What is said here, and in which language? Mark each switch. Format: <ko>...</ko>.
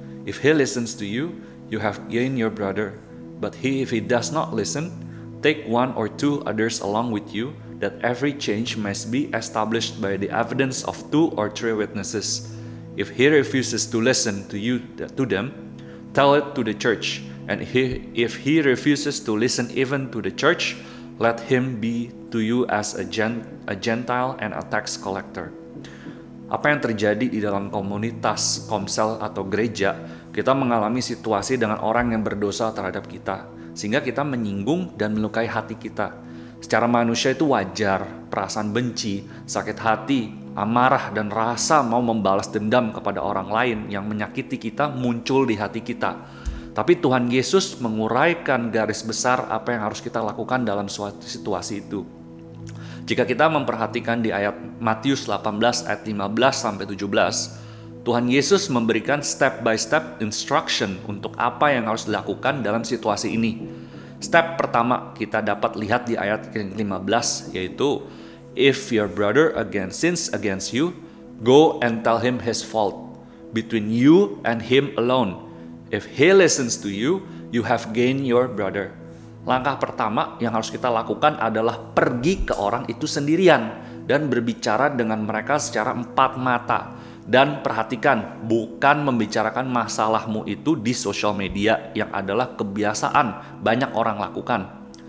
<en>If he listens to you, you have gained your brother. But if he does not listen, take one or two others along with you, that every change must be established by the evidence of 2 or 3 witnesses. If he refuses to listen to them, tell it to the church. And if he refuses to listen even to the church, let him be to you as a Gentile and a tax collector.</en> <id>Apa yang terjadi di dalam komunitas, komsel atau gereja, kita mengalami situasi dengan orang yang berdosa terhadap kita, sehingga kita menyinggung dan melukai hati kita. Secara manusia itu wajar, perasaan benci, sakit hati, amarah, dan rasa mau membalas dendam kepada orang lain yang menyakiti kita muncul di hati kita. Tapi Tuhan Yesus menguraikan garis besar apa yang harus kita lakukan dalam suatu situasi itu. Jika kita memperhatikan di ayat Matius 18 ayat 15 sampai 17, Tuhan Yesus memberikan</id> <en>step by step instruction</en> <id>untuk apa yang harus dilakukan dalam situasi ini. Step pertama kita dapat lihat di ayat ke-15, yaitu</id> <en>if your brother sins against you, go and tell him his fault, between you and him alone. If he listens to you, you have gained your brother.</en> <id>Langkah pertama yang harus kita lakukan adalah pergi ke orang itu sendirian dan berbicara dengan mereka secara empat mata. Dan perhatikan, bukan membicarakan masalahmu itu di sosial media yang adalah kebiasaan banyak orang lakukan.</id>